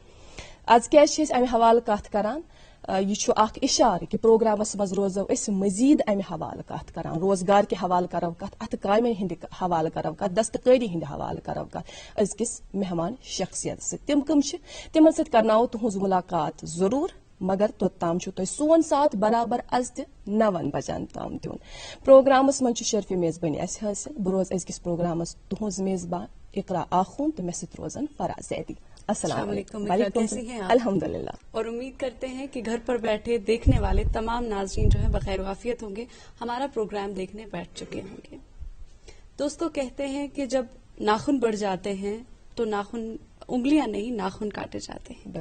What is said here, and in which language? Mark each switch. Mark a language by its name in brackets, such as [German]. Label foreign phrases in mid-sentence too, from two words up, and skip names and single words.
[Kashmiri] آز کیازِ چھِ أسۍ امہِ حوالہٕ کتھ کران یہ چھُ اکھ اشارٕ کہ پروگرامس منٛز روزو أسۍ مزید امہِ حوالہٕ کتھ کران روزگار کہِ حوالہٕ کرو کتھ اتھٕ کامٮ۪ن ہٕنٛدِ حوالہٕ کرو کتھ دستکٲری ہٕنٛدِ حوالہٕ کرو کتھ أزکِس مہمان شخصیت سۭتۍ. تِم کم چھِ تِمن سۭتۍ کرناوو تُہنٛز مُلاقات ضروٗر مگر توٚتام چھُ تۄہہِ سون ساتھ برابر از تہِ 9 بجن تام دیُن. پروگرامس منٛز چھُ شرفہِ میزبٲنی اسہِ حٲصِل. بہٕ روزٕ أزکِس پروگرامس تُہنٛز میزبان اقرا آخوٗن تہٕ مےٚ سۭتۍ روزن فراز زیدی. [Arabic] السلام علیکم. [Urdu] کیسے ہیں آپ؟ الحمدللہ. اور امید کرتے ہیں کہ گھر پر بیٹھے دیکھنے والے تمام ناظرین جو ہے بخیر و عافیت ہوں گے ہمارا پروگرام دیکھنے بیٹھ چکے ہوں گے. دوستو کہتے ہیں کہ جب ناخن بڑھ جاتے ہیں تو ناخن انگلیاں نہیں ناخن کاٹے جاتے ہیں.